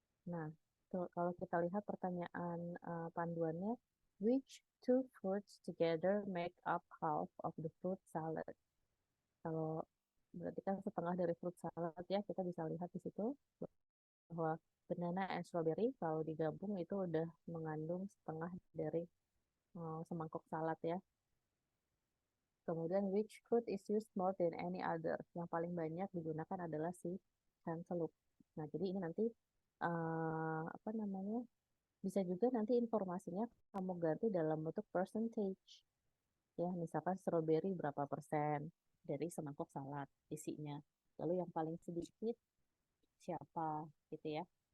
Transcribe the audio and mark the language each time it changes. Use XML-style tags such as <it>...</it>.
<id>Nah, kalau kita lihat pertanyaan panduannya,</id> <en>which two fruits together make up half of the fruit salad?</en> <id>Kalau berarti kan setengah dari fruit salad ya, kita bisa lihat di situ bahwa banana and strawberry kalau digabung itu udah mengandung setengah dari semangkok salad ya.</id> <en>Kemudian which fruit is used more than any other?</en> <id>Yang paling banyak digunakan adalah si cantaloupe. Nah, jadi ini nanti apa namanya? Bisa juga nanti informasinya kamu ganti dalam bentuk percentage. Ya, misalkan strawberry berapa persen dari semangkok salad isinya. Lalu yang paling sedikit siapa gitu ya.</id>